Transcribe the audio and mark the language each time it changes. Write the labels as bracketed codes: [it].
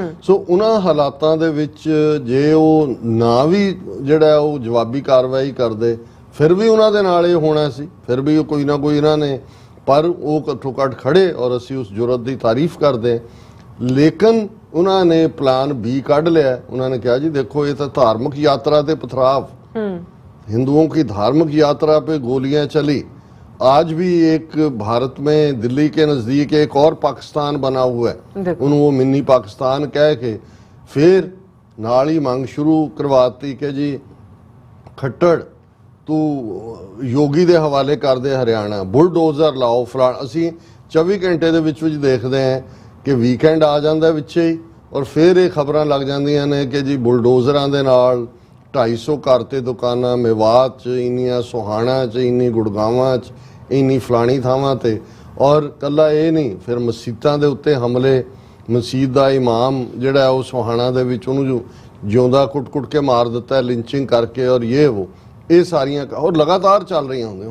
[pa] ਸੋ ਉਹਨਾਂ ਹਾਲਾਤਾਂ ਦੇ ਵਿੱਚ ਜੇ ਉਹ ਨਾ ਵੀ ਜਿਹੜਾ ਉਹ ਜਵਾਬੀ ਕਾਰਵਾਈ ਕਰਦੇ ਫਿਰ ਵੀ ਉਹਨਾਂ ਦੇ ਨਾਲ ਇਹ ਹੋਣਾ ਸੀ, ਫਿਰ ਵੀ ਉਹ ਕੋਈ ਨਾ ਕੋਈ ਇਹਨਾਂ ਨੇ, ਪਰ ਉਹ ਘੱਟੋ ਘੱਟ ਖੜੇ ਔਰ ਅਸੀਂ ਉਸ ਜੁਰਤ ਦੀ ਤਾਰੀਫ ਕਰਦੇ। ਲੇਕਿਨ ਉਹਨਾਂ ਨੇ ਪਲਾਨ B ਕੱਢ ਲਿਆ। ਉਹਨਾਂ ਨੇ ਕਿਹਾ ਜੀ ਦੇਖੋ ਇਹ ਤਾਂ [hi] धार्मिक यात्रा पे पथराव, हिंदुओं की धार्मिक यात्रा पे गोलियां चली। आज भी एक भारत में दिल्ली के नज़दीक एक और पाकिस्तान बना हुआ है, उन्होंने वो मिनी पाकिस्तान कह के फिर नाल ही मांग शुरू करवाती कि जी खट्टर तू योगी [pa] ਦੇ ਹਵਾਲੇ ਕਰਦੇ ਹਰਿਆਣਾ, ਬੁਲਡੋਜ਼ਰ ਲਾਓ ਫਲਾਣ। ਅਸੀਂ 24 ਘੰਟੇ ਦੇ ਵਿੱਚ ਦੇਖਦੇ ਹਾਂ ਕਿ ਵੀਕਐਂਡ ਆ ਜਾਂਦਾ ਵਿੱਚੇ ਹੀ ਔਰ ਫਿਰ ਇਹ ਖਬਰਾਂ ਲੱਗ ਜਾਂਦੀਆਂ ਨੇ ਕਿ ਜੀ ਬੁਲਡੋਜ਼ਰਾਂ ਦੇ ਨਾਲ 250 ਘਰ ਤੇ ਦੁਕਾਨਾਂ ਮੇਵਾਤ 'ਚ ਇੰਨੀਆਂ, ਸੋਹਾਣਾ 'ਚ ਇੰਨੀ, ਗੁੜਗਾਵਾਂ 'ਚ ਇੰਨੀ, ਫਲਾਣੀ ਥਾਵਾਂ ਤੇ। ਔਰ ਕੱਲਾ ਇਹ ਨਹੀਂ, ਫਿਰ ਮਸੀਤਾਂ ਦੇ ਉੱਤੇ ਹਮਲੇ, ਮਸਜਿਦ ਦਾ ਇਮਾਮ ਜਿਹੜਾ ਉਹ ਸੋਹਾਣਾ ਦੇ ਵਿੱਚ ਉਹਨੂੰ ਜਿਉਂਦਾ ਕੁੱਟ-ਕੁੱਟ ਕੇ ਮਾਰ ਦਿੱਤਾ ਲਿੰਚਿੰਗ ਕਰਕੇ ਔਰ ਇਹ ਸਾਰੀਆਂ ਔਰ ਲਗਾਤਾਰ ਚੱਲ ਰਹੀਆਂ ਹੁੰਦੀਆਂ।